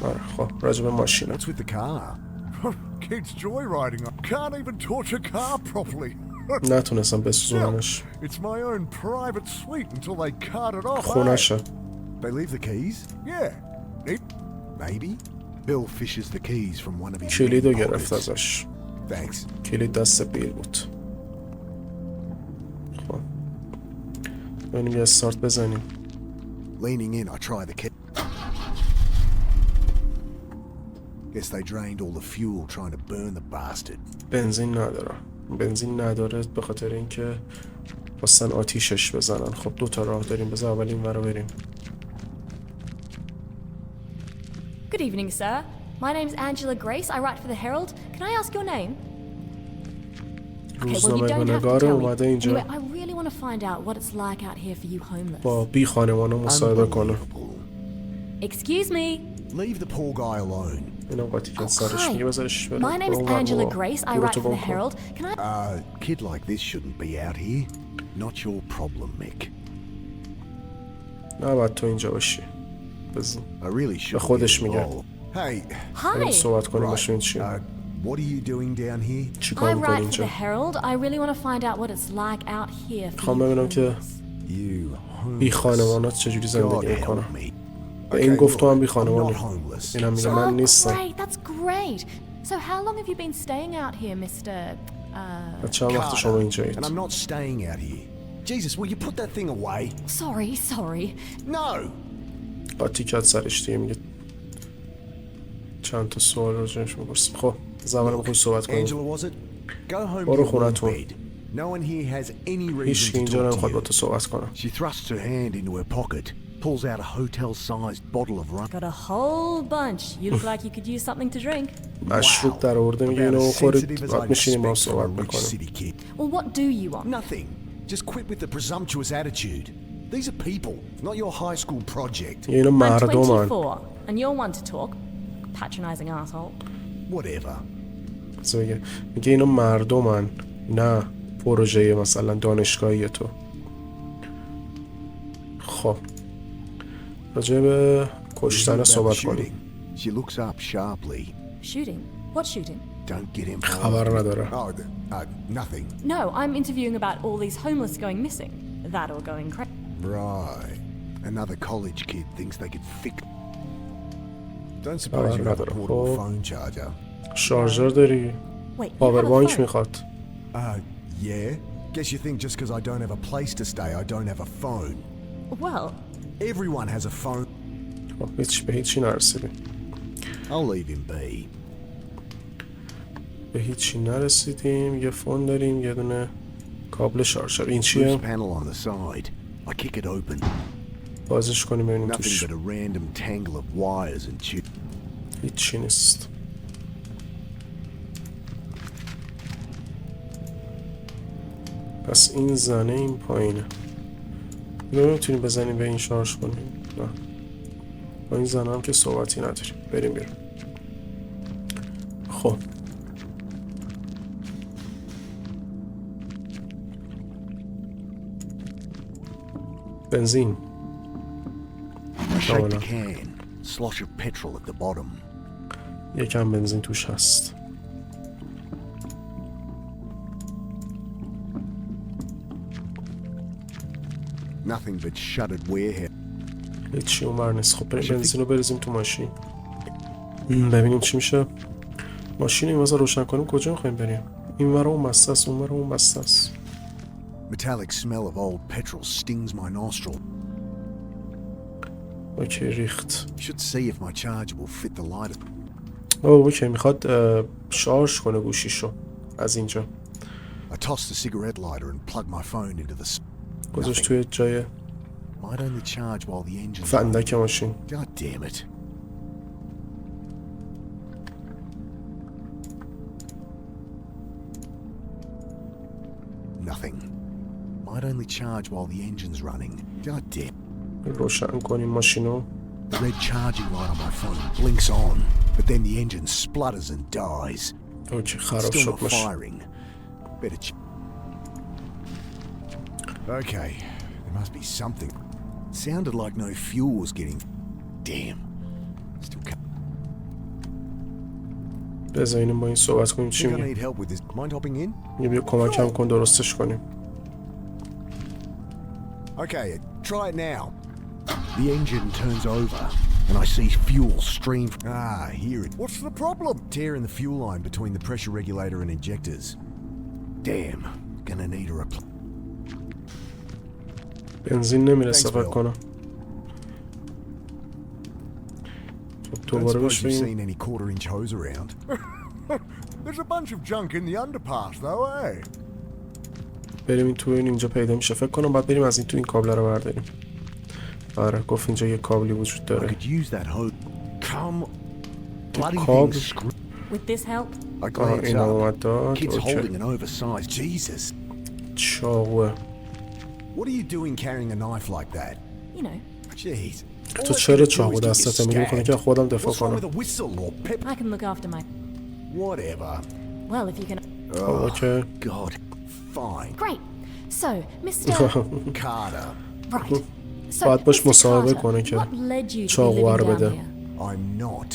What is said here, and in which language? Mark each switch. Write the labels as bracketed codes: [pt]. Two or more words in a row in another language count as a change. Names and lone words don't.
[fa] آره خب راجع به ماشینه. [en] What's with the car? Kids joyriding. Can't even torch a car properly. [fa] نتونستم بسوزونمش. [en] It's my own private suite until they cut it off. [fa] خونشه. [en] They leave the keys? Yeah. Nick. Maybe. Bill fishes the keys from one of his [fa] کلیدو [en] many [fa] گرفت [en] pockets. [fa] ازش. [en] Thanks. [fa] کلید دست بیل بود. خب بریم یه استارت بزنیم. [en] Leaning in, I try the key. Guess they drained all the fuel trying to burn the bastard. [fa] بنزین نداره. بنزین نداره به خاطر اینکه خواستن آتیشش بزنن. خب دو تا راه داریم. بذار اول این ور رو بریم. [en] Good evening, sir. My name's Angela Grace. I write for the Herald. Can I ask your name? Okay, well, you [fa] روزنامه [en] don't have to [fa] نگار [en] tell me. [fa] اومده اینجا [en] Anyway, I really want to find out what it's like out here for you homeless. [fa] با بی خانمانه مصاحبه کنه. [en] Unbelievable. Excuse me. Leave the poor guy alone. [fa] اینا قاطی کرد سرش. میگه بذارش بره. [en] My name is [fa] برو اون ور [en] Angela [fa] برو. [en] Grace. I [fa] برو [en] write [fa] تو [en] for the [fa] گم کن. [en] Herald. Can I... A kid like this shouldn't be out here. Not your problem, Mick. [fa] نه باید تو اینجا باشی. بزن. [en] I really should. [fa] خودش میگه. [en] Hey. [fa] بریم [en] Hi. [fa] صحبت کنیم [en] Right. [fa] باشیم چی. [en] What are you doing down here? [fa] چی [en] I [fa] کار میکنی [en] write for [fa] اینجا. [en] the Herald. I really want to find out what it's like out here for [fa] خواهم [en] you [fa] ببینم که [en] homeless. You [fa] بی [en] homeless. [fa] خانمانات چجوری [en] God [fa] زندگی [en] help [fa] میکنن. [en] me. [fa] به این گفت تو هم بی [en] I'm [fa] خانمانی. [en] not homeless. [fa] اینم میگه [en] Oh, [fa] من نیستم. [en] great. That's great. So how long have you been staying out here, Mr. [fa] چند وقت شما [en] Carter, [fa] اینجایید؟ [en] and I'm not staying out here. Jesus, will you put that thing away? Sorry. No. [fa] قاطی کرد سرش دیگه. میگه چند تا سوال راجعش میپرسیم. خب از اول میخوای صحبت کنیم. [en] Angela, was it? Go home [fa] برو [en] to your [fa] خونتون. [en] bed. No one here has any [fa] هیچ [en] reason [fa] که [en] to [fa] اینجا [en] talk [fa] نمیخواد [en] to [fa] با [en] you. [fa] تو صحبت کنم. [en] She thrusts her hand into her pocket, pulls out a hotel-sized bottle of rum. Got a whole bunch. You look like you could use something to drink. [fa] مشروب در آورده میگه [en] About [fa] اینو [en] as [fa] بخورید [en] sensitive as [fa] بعد [en] I'd [fa] میشینیم با هم [en] expect from [fa] صحبت [en] a rich [fa] میکنیم. [en] city kid. Well, what do you want? Nothing. Just quit with the presumptuous attitude. These are people, not your high school project. [fa] اینو [en] I'm [fa] مردمن. [en] 24, and you're one to talk. Patronizing asshole. Whatever. [fa] میگه اینو مردمن نه پروژه مثلا دانشگاهی تو. خب راجع به کشتن [en] About the [fa] صحبت [en] shooting. [fa] کنیم. [en] She looks up sharply. Shooting? What shooting? Don't get involved. [fa] خبر نداره. [en] Oh, nothing. No, I'm interviewing about all these homeless going missing. That or going crazy. Right. Another college kid thinks they could fix. Don't suppose you have a another. portable Oh. phone charger. [fa] شارژر داری؟ [en] Wait, you [fa] پاور [en] have a [fa] بانک [en] phone? [fa] میخواد. [en] Yeah. Guess you think just because I don't have a place to stay, I don't have a phone. Well, Everyone has a phone. [fa] به هیچی نرسیدیم. [en] I'll leave him be. [fa] به هیچی نرسیدیم. یه فون داریم، یه دونه کابل شارژر. این چیه؟ [en] Loose panel on the side. I kick it open. [fa] بازش کنیم ببینیم [en] Nothing [fa] توش. [en] but a random tangle of wires and chips. [fa] هیچی نیست. پس این زنه این پایینه. نمیتونیم بزنیم به این شارژ کنیم. نه. با این زنه هم که صحبتی نداریم. بریم بیرون. خب. بنزین. [en] I shake the can. Slosh of petrol at the bottom. [fa] یکم بنزین توش هست. [en] Nothing but shuttered warehouse. [fa] هیچی اونور نیست. خب بریم بنزین رو بریزیم تو ماشین. ببینیم چی میشه. ماشین این واسه روشن کنیم کجا میخوایم بریم؟ این ور اون بسته است، اون ور اون بسته است. [en] Metallic smell of old petrol stings my nostril. [fa] اوکی ریخت. [en] Should see if my charger will fit the light. [fa] اوکی میخواد شارژ کنه گوشیشو از اینجا. [en] I tossed the cigarette lighter and plugged my phone into the. [fa] گذاشت توی جای [en] Might only charge while the engine's [fa] فندک ماشین. [en] God damn it. Nothing. Might only charge while the engine's running. God damn. [fa] روشن کنیم ماشینو. [en] The red charging light on my phone blinks on, but then the engine splutters and dies. [fa] اوکی خراب [en] Still [fa] شد [en] not [fa] ماشین. [en] firing. Better Okay, there must be something. Sounded like no fuel was getting. Damn. Still can't. [fa] بذارینیم با این صحبت کنیم چی [en] Think I [fa] میگه. [en] need help with this. Mind hopping in? [fa] یه بیا کمک هم کن درستش کنیم. [en] Okay, try it now. The engine turns over, and I see fuel stream. Hear it. What's the problem? Tear in the fuel line between the pressure regulator and injectors. Damn, gonna need a replace. [fa] بنزین نمیرسه [en] Thanks, [fa] فکر [en] Bill. [fa] کنم. خب [en] Don't [fa] دوباره [en] suppose [fa] بهش [en] you've [fa] بگیم. [en] seen any quarter-inch hose around. There's a bunch of junk in the underpass, though, eh? [fa] بریم این تو اینجا پیدا میشه فکر کنم. بعد بریم از این تو این کابل رو برداریم. آره گفت اینجا یه کابلی وجود [en] I [fa] داره. [en] could use that hose. Come, bloody Cobb. thing screw. With this help? I glance [fa] این اومد [en] up. [fa] داد. [en] Kid's [fa] اوکی. [en] holding an oversized. Jesus. [fa] چاقوه. [en] What are you doing carrying a knife like that? You know, Jeez. [fa] تو چرا چاقو دستته؟ میگه میخوام که خودم دفاع [en] What's wrong with [fa] کنم. [en] a whistle or pep? I can look after my... Whatever. Well, if you can... [fa] اوکی. [en] God. Fine. Great. So, Mr... Carter. right. So, [fa] باید باش [en] Mr. [fa] مصاحبه [en] Carter, [fa] کنه که [en] what led you to be [fa] چاقو رو [en] living down [fa] بده. [en] here? I'm not.